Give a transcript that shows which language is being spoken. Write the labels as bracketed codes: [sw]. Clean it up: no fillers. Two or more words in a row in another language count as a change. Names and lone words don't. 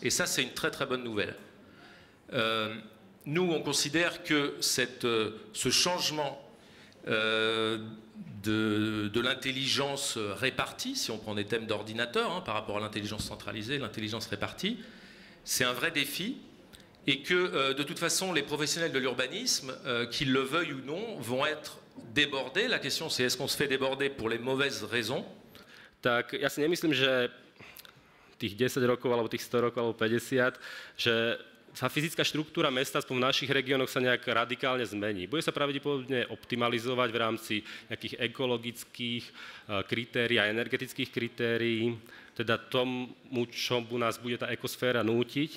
[fr] Et ça, c'est une très très bonne nouvelle. Nous, on considère que ce changement de l'intelligence répartie, si on prend des thèmes d'ordinateur par rapport à l'intelligence centralisée, l'intelligence répartie, c'est un vrai défi et que de toute façon les professionnels de l'urbanisme, qu'ils le veuillent ou non, vont être débordés. La question c'est est-ce qu'on se fait déborder pour les mauvaises raisons? [sk] Tak ja si nemyslím, že tých 10 rokov, alebo tých 100 rokov, alebo 50, že sa fyzická štruktúra mesta v našich regiónoch sa nejak radikálne zmení. Bude sa pravdepodobne optimalizovať v rámci nejakých ekologických kritérií a energetických kritérií, teda tomu, čomu nás bude tá ekosféra nútiť.